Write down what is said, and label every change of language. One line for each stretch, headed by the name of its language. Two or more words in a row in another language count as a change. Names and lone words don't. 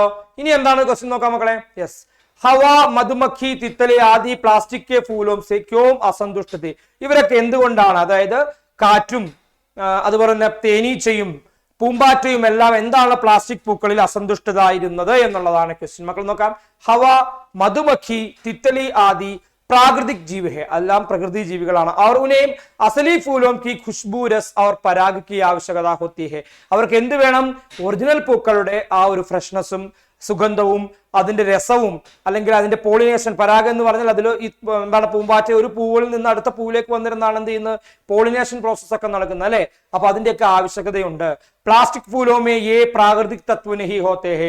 Malayalam: ഇനി എന്താണ് ക്വസ്റ്റ്യൻ നോക്കാം മക്കളെ. യെസ്,
Hindi: हवा मधुमक्खी तितली आदि प्लास्टिक के फूलों से क्यों असंतुष्ट थी.
Malayalam: ഇവരൊക്കെ എന്തുകൊണ്ടാണ്, അതായത് കാറ്റും അതുപോലെ തന്നെ തേനീച്ചയും പൂമ്പാറ്റയും എല്ലാം എന്താണ് പ്ലാസ്റ്റിക് പൂക്കളിൽ അസന്തുഷ്ടരായിരുന്നത് എന്നുള്ളതാണ് ക്വസ്റ്റ്യൻ. മക്കൾ നോക്കാം.
Hindi: हवा मधुमक्खी तितली आदि प्राकृतिक जीव है,
Malayalam: എല്ലാം പ്രകൃതി ജീവികളാണ്.
Hindi: और उन्हें असली फूलों की खुशबू रस और पराग की आवश्यकता होती है.
Malayalam: അവർക്ക് എന്ത് വേണം, ഒറിജിനൽ പൂക്കളുടെ ആ ഒരു ഫ്രഷ്നെസ്സും സുഗന്ധവും അതിന്റെ രസവും അല്ലെങ്കിൽ അതിന്റെ പോളിനേഷൻ. പരാഗം എന്ന് പറഞ്ഞാൽ അതിൽ എന്താണ്, പൂമ്പാറ്റ ഒരു പൂവിൽ നിന്ന് അടുത്ത പൂവിലേക്ക് വന്നിരുന്നാണ് എന്ത് ചെയ്യുന്നത്,
English: pollination process
Malayalam: ഒക്കെ നടക്കുന്നത് അല്ലെ. അപ്പൊ അതിന്റെയൊക്കെ ആവശ്യകതയുണ്ട്.
Hindi: प्लास्टिक फूलों में ये प्राकृतिक तत्व नहीं होते हैं.